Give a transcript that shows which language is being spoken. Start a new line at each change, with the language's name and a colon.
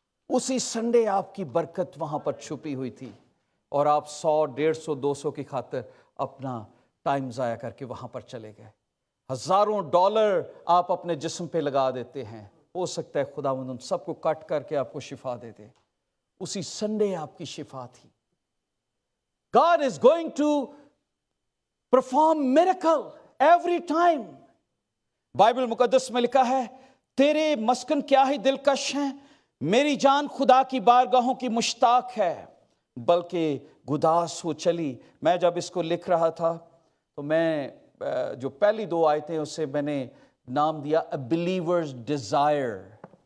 Hindi: उसी संडे आपकी बरकत वहां पर छुपी हुई थी, और आप 100, 150, 200 की खातिर अपना टाइम ज़ाया करके वहां पर चले गए। हजारों डॉलर आप अपने जिस्म पे लगा देते हैं, हो सकता है खुदावंद उन सबको कट करके आपको शिफा दे दे। उसी संडे आपकी शिफा थी।
English: God is going to perform miracle every time.
Hindi: Bible मुकद्दस में लिखा है, तेरे मस्कन क्या ही दिलकश हैं, मेरी जान खुदा की बारगाहों की मुश्ताक है, बल्कि गुदास हो चली। मैं जब इसको लिख रहा था तो मैं जो पहली 2 आयतें उसे मैंने नाम दिया
English: A believers desire.